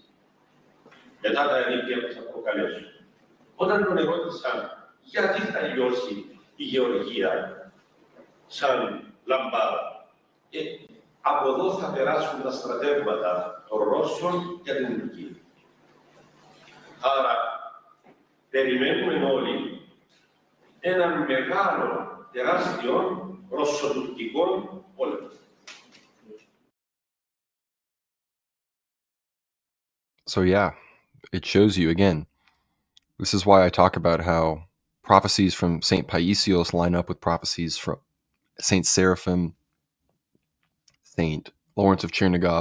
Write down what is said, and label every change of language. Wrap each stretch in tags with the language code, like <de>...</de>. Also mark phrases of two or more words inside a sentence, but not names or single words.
<el>Μετά τα ενίκια που θα προκαλέσουν. Όταν τον ερώτησαν γιατί θα λιώσει η Γεωργία σαν λαμπάδα, από εδώ θα περάσουν τα στρατεύματα των Ρώσων για την Τουρκία. Άρα, περιμένουμε όλοι έναν μεγάλο, τεράστιο ρωσοτουρκικό πόλεμο.</el> <en>So yeah, it shows you again. This is why I talk about how prophecies from Saint Paisios line up with prophecies from Saint Seraphim, Saint Lawrence of Chernigov.</en>